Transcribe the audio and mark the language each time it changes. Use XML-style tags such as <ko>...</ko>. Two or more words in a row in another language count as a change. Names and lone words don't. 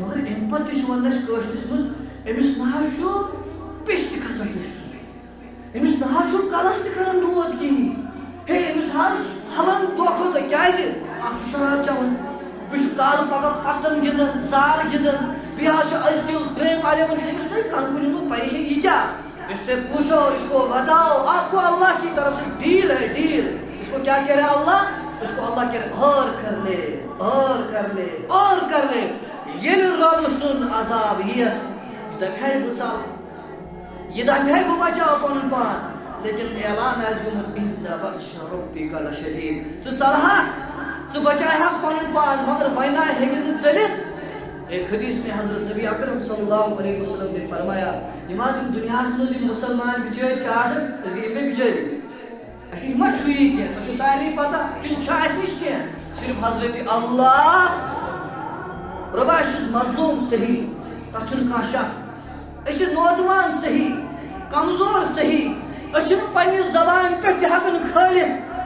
<ks>مگر امہِ پتہٕ تہِ چھُ ونان اسہِ کٲشرِس منٛز أمِس نہ حظ چھُ پیٚچھ تہِ کھسان پٮ۪ٹھ کِہیٖنۍ، أمِس نہ حظ چھُ کلس تہِ کران دود کِہیٖنۍ. ہے أمِس حظ پھلان دۄہ کھۄتہٕ. کیٛازِ؟ اکھ چھُ شراب چٮ۪وان، بیٚیہِ چھُ کالہٕ پگہہ پتن گِنٛدان، زار گِنٛدان، بیٚیہِ حظ چھُ أزکہِ ڈرٛیٖم 11 گِنٛدان. أمِس نَے کن کُنہِ پریشٲنی. یہِ کیٛاہ؟</ks> <ur>اس سے پوچھو، اس کو بتاؤ، آپ کو اللہ کی طرف سے ڈیل ہے، ڈیل. اس کو کیا کہہ رہا ہے اللہ؟ اس کو اللہ کہہ رہا اور کر لے، اور کر لے، اور کر لے.</ur> <ks>ییٚلہِ رۄب سُنٛد عذاب یِیَس، یہِ دپہِ ہے بہٕ ژل، یہِ دپہِ ہے بہٕ بچاو پنُن پان. لیکن اعلان آسہِ گوٚمُت</ks> <ar>اِنَّ بطشَ رَبِّکَ لَشَدیٖد.</ar> <ks>ژٕ ژلہکھ، ژٕ بچاوہکھ پنُن پان، مگر وۄنۍ نہ ہیٚکہِ نہٕ ژٔلِتھ.</ks> <ur>ایک حدیث میں حضرت نبی اکرم صلی اللہ علیہ وسلم نے فرمایا،</ur> <ks>نماز دنیاہس منٛز یِم مسلمان بِچٲرۍ چھِ آسان، أسۍ گٔے یِمے بِچٲرۍ، اَسہِ نِش ما چھُ یی کینٛہہ، تۄہہِ چھو سارنٕے پتہ تِم چھِ اَسہِ نِش کینٛہہ. صرف حضرت اللہ رۄبا أسۍ چھِس مظلوٗم صحیح، تتھ چھُنہٕ کانٛہہ شک. أسۍ چھِ نوتوان صحیح، کمزور صحیح، أسۍ چھِنہٕ پننہِ زبانہِ پٮ۪ٹھ تہِ ہٮ۪کان کھٲلِتھ.</ks>